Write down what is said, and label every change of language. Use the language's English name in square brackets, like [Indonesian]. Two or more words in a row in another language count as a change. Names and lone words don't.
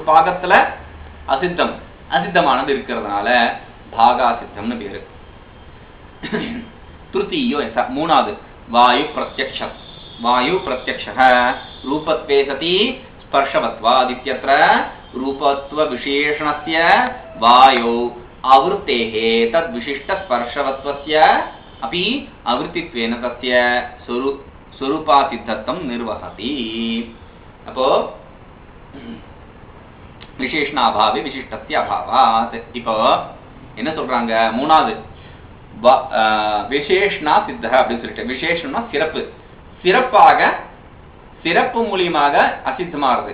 [Tamil] பாகம் ஒரு பாகத்துல அசித்தம், அசித்தமானது இருக்கிறதுனால பாகா சித்தம்னு பேரு. திருத்தீயோ மூணாவது [Sanskrit] वायु प्रत्यक्ष. वायु प्रत्यक्षः रूपत्वे सति स्पर्शवत्वादित्यत्र रूपत्व विशेषणस्य वायो आवृत्तेः तद् विशिष्ट स्पर्शवत्वस्य अपि आवृत्तित्वेन तस्य स्वरूपासिद्धत्वं निर्वहति. அப்போ विशेषणाभावे विशिष्टस्य अभावात्. [Tamil] இப்போ என்ன சொல்றாங்க? மூணாவது [Sanskrit] विशेषणा सिद्ध [Tamil] அப்படின்னு சொல்லிட்டு, விசேஷம்னா சிறப்பு, சிறப்பாக சிறப்பு மூலியமாக அசித்தமாகிறது.